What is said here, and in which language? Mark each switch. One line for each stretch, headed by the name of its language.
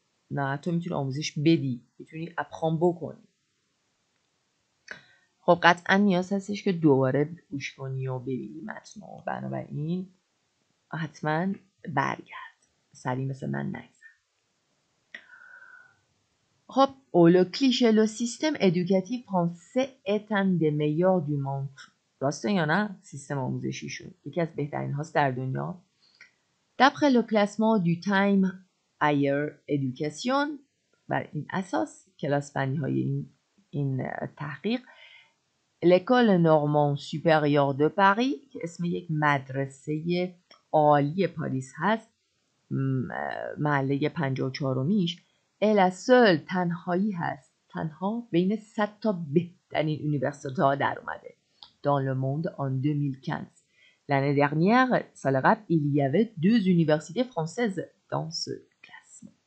Persian: نه تو میتونی آموزش بدی، میتونی اپخام بکنی. خب قطعا نیاز هستش که دوباره گوش کنی و ببینی متن رو، بنابراین حتما برگرد، سریع مثل من نگذر.
French: Hop, le cliché, le système éducatif français est un des meilleurs du monde.
Persian: راسته یا نه؟ سیستم آموزشیشون یکی از بهترین هاست در دنیا.
French: D'après le classement du Time Higher Education،
Persian: بر این اساس کلاس بندی های این تحقیق،
French: l'école normande supérieure de Paris
Persian: که اسم یک مدرسه عالی پاریس هست، محله 54میش،
French: la seule
Persian: تنهایی هست، تنها بین 100 تا بهترین یونیورسیته ها در اومده
French: dans le monde en 2015. L'année dernière،
Persian: سال قبل،
French: il y avait 2 universités françaises dans ce classement.